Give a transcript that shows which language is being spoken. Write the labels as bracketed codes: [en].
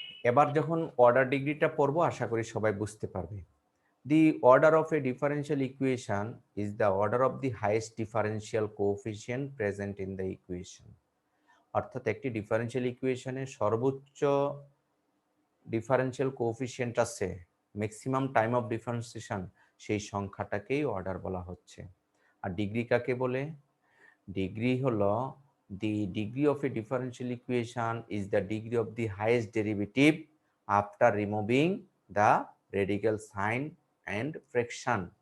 [bn] এবার যখন অর্ডার ডিগ্রিটা পড়বো আশা করি সবাই বুঝতে পারবে। [en] The order of a differential equation is the order of the highest differential coefficient present in the equation। [bn] অর্থাৎ একটি ডিফারেনশিয়াল ইকুয়েশনে সর্বোচ্চ ডিফারেনশিয়াল কোএফিসিয়েন্ট আছে, ম্যাক্সিমাম টাইম অফ ডিফারেন্সিয়েশন, সেই সংখ্যাটাকেই অর্ডার বলা হচ্ছে। আর ডিগ্রি কাকে বলে? ডিগ্রি হলো [en] the degree of a differential equation is the degree of the highest derivative after removing the radical sign and fraction।